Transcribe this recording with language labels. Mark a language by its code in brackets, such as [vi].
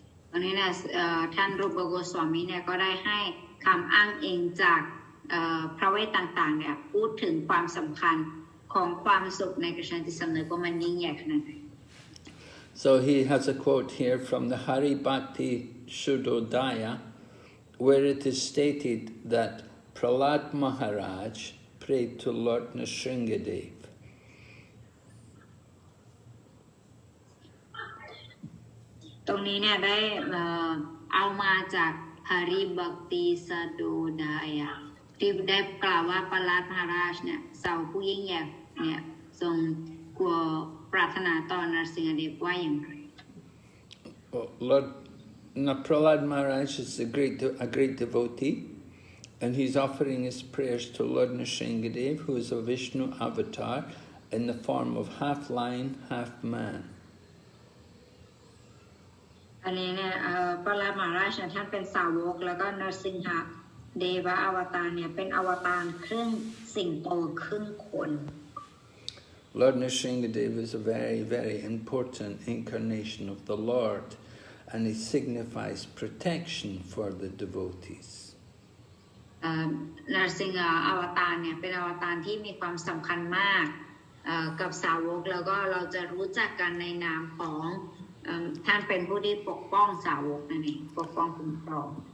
[th] วันนี้เนี่ยท่านรูปโกสวามีเนี่ยก็ได้ให้คำอ้างอิงจากพระเวทต่างๆเนี่ยพูดถึงความสำคัญของความสุขในกฤษณาธิสำนึกว่ามันยิ่งใหญ่ขนาดไหน [en] So he has a quote here from the Hari Bhakti Shuddhodaya, where it is stated that Prahlad Maharaj prayed to Lord Nrsingadev. [th] ตรงนี้เนี่ยได้เอามาจาก Hari Bhakti Shuddhodaya ที่ได้กล่าวว่าประหลาดมหาราชเนี่ยเสาผู้ยิ่งใหญ่เนี่ยทรงกลัวปรารถนาต่อนรสิงหเดชว่าอย่างไร [en] Lord Prahlad Maharaj is a great devotee, and he's offering his prayers to Lord Nrsingadev, who is a Vishnu avatar in the form of half lion, half man. [th] อันนี้เนี่ยประหลาดมหาราชท่านเป็นสาวกแล้วก็นรสิงหเดวะอวตารเนี่ยเป็นอวตารครึ่งสิงโตครึ่งคน [en] Lord Nrsingadev is a very, very important incarnation of the Lord, and it signifies protection for the devotees. [th] นรสิงหอวตารเนี่ยเป็นอวตารที่มีความสำคัญมากกับสาวกแล้วก็เราจะรู้จักกันในนามของท่านเป็นผู้ที่ปกป้องสาวกนั่นเองปกป้องคุ้มครอง